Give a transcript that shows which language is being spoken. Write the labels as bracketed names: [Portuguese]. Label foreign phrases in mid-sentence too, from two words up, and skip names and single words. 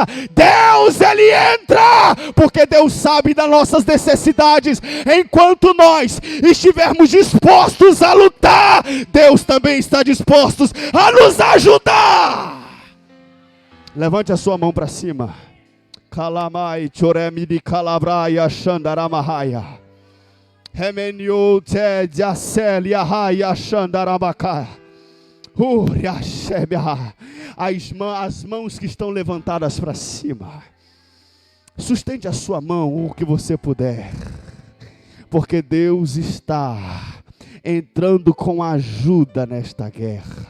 [Portuguese] Deus, Ele entra, porque Deus sabe das nossas necessidades. Enquanto nós estivermos dispostos a lutar, Deus também está disposto a nos ajudar. Levante a sua mão para cima. Kalamai choremidi kalabraya shandaramahaya. Hemenyo te jaseli ahaya shandaramaka. As mãos que estão levantadas para cima. Sustente a sua mão o que você puder. Porque Deus está entrando com ajuda nesta guerra.